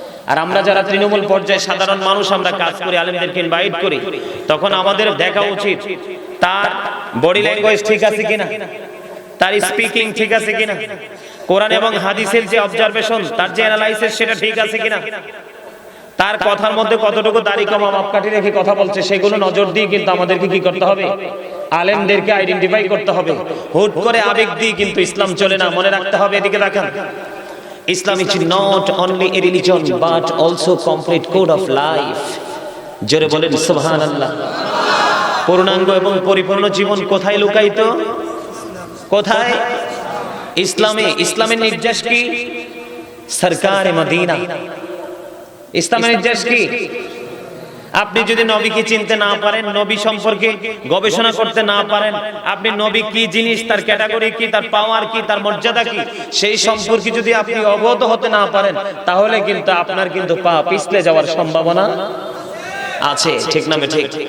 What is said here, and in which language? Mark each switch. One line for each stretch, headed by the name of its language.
Bangla: আর আমরা যারা তৃণমূল পর্যায়ে সাধারণ মানুষ, আমরা কাজ করি, আলেমদেরকে ইনভাইট করি, তখন আমাদের দেখা উচিত তার বডি ল্যাঙ্গুয়েজ ঠিক আছে কিনা, তার স্পিকিং ঠিক আছে কিনা, কোরআন এবং হাদিসের যে অবজারভেশন, তার যে অ্যানালাইসিস, সেটা ঠিক আছে কিনা, তার কথার মধ্যে কতটুকু দাড়ি কমা মাপকাঠি রেখে কথা বলছে, সেগুলো নজর দিয়ে কিন্তু আমাদেরকে কি করতে হবে? আলেমদেরকে আইডেন্টিফাই করতে হবে। হুট করে আবেগ দিয়ে কিন্তু ইসলাম চলে না, মনে রাখতে হবে। এদিকে দেখেন,
English: Islam is not only a religion but also complete code of life.
Bangla: জোরে বলেন সুবহানাল্লাহ। পূর্ণাঙ্গ এবং পরিপূর্ণ জীবন কোথায় লুকায়িত? কোথায়? ইসলামে। ইসলামের নির্দেশ কি? সরকারে মদিনা। ইসলামের নির্দেশ কি? আপনি যদি নবীকে চিনতে না পারেন, নবী সম্পর্কে গবেষণা করতে না পারেন, আপনি নবী কি জিনিস, তার ক্যাটাগরি কি, তার পাওয়ার কি, তার মর্যাদা কি, সেই সম্পর্কে যদি আপনি অবগত হতে না পারেন, তাহলে কিন্তু আপনার কিন্তু পা পিছলে যাওয়ার সম্ভাবনা আছে, ঠিক না ঠিক?